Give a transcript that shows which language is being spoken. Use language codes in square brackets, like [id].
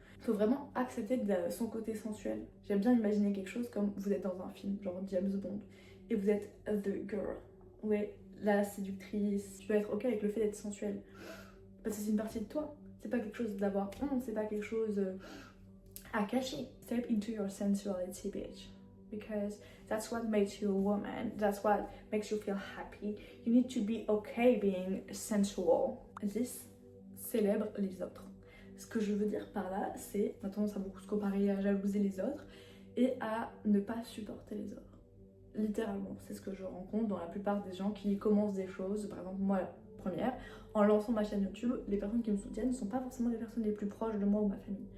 [fr] Il faut vraiment accepter son côté sensuel. J'aime bien imaginer quelque chose comme vous êtes dans un film, genre James Bond, et vous êtes [en] the girl. [fr] Ouais, la séductrice. Tu dois être ok avec le fait d'être sensuelle. Parce que c'est une partie de toi. C'est pas quelque chose d'avoir honte, c'est pas quelque chose à cacher. [en] Step into your sensuality, bitch. Because that's what makes you a woman. That's what makes you feel happy. You need to be okay being sensual. [fr] 10. Célèbre les autres. Ce que je veux dire par là, c'est on a tendance à beaucoup se comparer, à jalouser les autres et à ne pas supporter les autres. Littéralement, c'est ce que je rencontre dans la plupart des gens qui commencent des choses. Par exemple, moi, la première, en lançant ma chaîne YouTube, les personnes qui me soutiennent ne sont pas forcément les personnes les plus proches de moi ou ma famille.